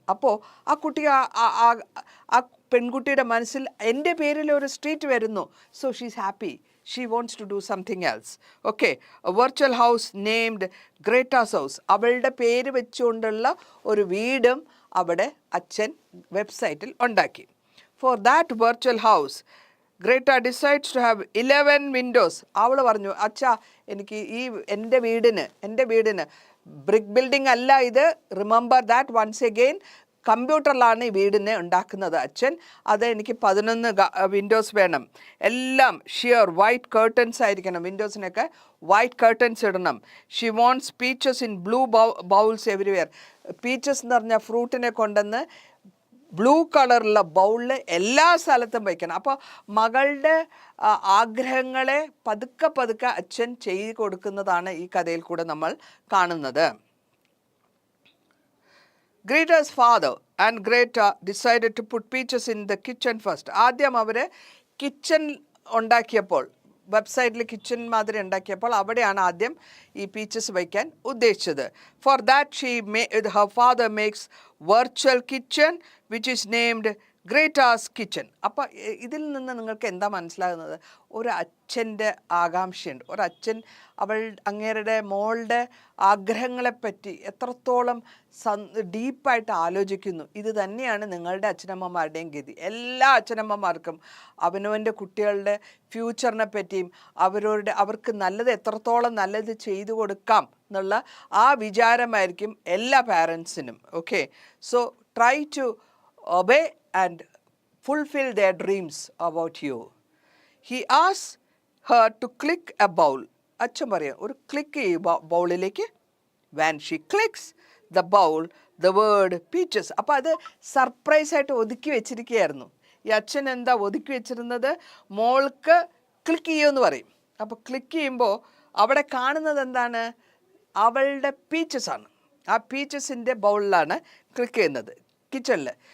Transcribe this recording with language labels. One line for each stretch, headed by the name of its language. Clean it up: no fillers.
Malayalam: അപ്പോൾ ആ കുട്ടി ആ പെൺകുട്ടിയുടെ മനസ്സിൽ എൻ്റെ പേരിൽ ഒരു സ്ട്രീറ്റ് വരുന്നു.
English: So she's happy. She wants to do something else. Okay. Virtual house named Greta's house,
Malayalam: അവളുടെ പേര് വെച്ചുകൊണ്ടുള്ള ഒരു വീടും അവിടെ അച്ഛൻ വെബ്സൈറ്റിൽ ഉണ്ടാക്കി.
English: For that virtual house Greta decides to have 11 windows.
Malayalam: അവൾ പറഞ്ഞു, അച്ഛാ എനിക്ക് ഈ എൻ്റെ വീടിന് ബ്രിക്ക് ബിൽഡിംഗ് അല്ല ഇത്,
English: remember that once again,
Malayalam: കമ്പ്യൂട്ടറിലാണ് ഈ വീടിനെ ഉണ്ടാക്കുന്നത് അച്ഛൻ. അത് എനിക്ക് 11 വിൻഡോസ് വേണം. എല്ലാം ഷിയർ വൈറ്റ് കേർട്ടൻസ് ആയിരിക്കണം, വിൻഡോസിനൊക്കെ വൈറ്റ് കേർട്ടൻസ് ഇടണം.
English: She wants peaches in blue bowls everywhere.
Malayalam: Peaches എന്ന് പറഞ്ഞാൽ ഫ്രൂട്ടിനെ കൊണ്ടുവന്ന് ബ്ലൂ കളറുള്ള ബൗളിൽ എല്ലാ സ്ഥലത്തും വയ്ക്കണം. അപ്പോൾ മകളുടെ ആഗ്രഹങ്ങളെ പതുക്കെ അച്ഛൻ ചെയ്ത് കൊടുക്കുന്നതാണ് ഈ കഥയിൽ കൂടെ നമ്മൾ കാണുന്നത്.
English: Greta's father and Greta decided to put peaches in the kitchen first.
Malayalam: ആദ്യം അവർ കിച്ചൺ ഉണ്ടാക്കിയപ്പോൾ, വെബ്സൈറ്റിൽ കിച്ചൺ മാതിരി ഉണ്ടാക്കിയപ്പോൾ അവിടെയാണ് ആദ്യം ഈ പീച്ചസ് വയ്ക്കാൻ ഉദ്ദേശിച്ചത്.
English: For that her father makes virtual kitchen which is named Greta's kitchen.
Malayalam: അപ്പോൾ ഇതിൽ നിന്ന് നിങ്ങൾക്ക് എന്താ മനസ്സിലാകുന്നത്? ഒരു അച്ഛൻ്റെ ആകാംക്ഷയുണ്ട്. ഒരച്ഛൻ അങ്ങേരുടെ മോളുടെ ആഗ്രഹങ്ങളെപ്പറ്റി എത്രത്തോളം ഡീപ്പായിട്ട് ആലോചിക്കുന്നു. ഇത് തന്നെയാണ് നിങ്ങളുടെ അച്ഛനമ്മമാരുടെയും ഗതി. എല്ലാ അച്ഛനമ്മമാർക്കും അവനവൻ്റെ കുട്ടികളുടെ ഫ്യൂച്ചറിനെ പറ്റിയും അവർക്ക് നല്ലത് എത്രത്തോളം നല്ലത് ചെയ്തു കൊടുക്കാം എന്നുള്ള ആ വിചാരമായിരിക്കും എല്ലാ പാരൻസിനും.
English: Okay, so try to obey and fulfill their dreams about you. He asked her to click a bowl.
Malayalam: അച്ഛൻ പറയാം, ഒരു ക്ലിക്ക് ചെയ്യും ബൗളിലേക്ക്.
English: When she clicks the bowl, the word peaches.
Malayalam: അപ്പോൾ അത് സർപ്രൈസായിട്ട് ഒതുക്കി വെച്ചിരിക്കുകയായിരുന്നു. ഈ അച്ഛൻ എന്താ ഒതുക്കി വെച്ചിരുന്നത്? മോൾക്ക് ക്ലിക്ക് ചെയ്യുമെന്ന് പറയും. അപ്പോൾ ക്ലിക്ക് ചെയ്യുമ്പോൾ അവിടെ കാണുന്നത് എന്താണ്? അവളുടെ പീച്ചസ് ആണ്. ആ പീച്ചസിൻ്റെ ബൗളിലാണ് ക്ലിക്ക് ചെയ്യുന്നത് കിച്ചണിൽ.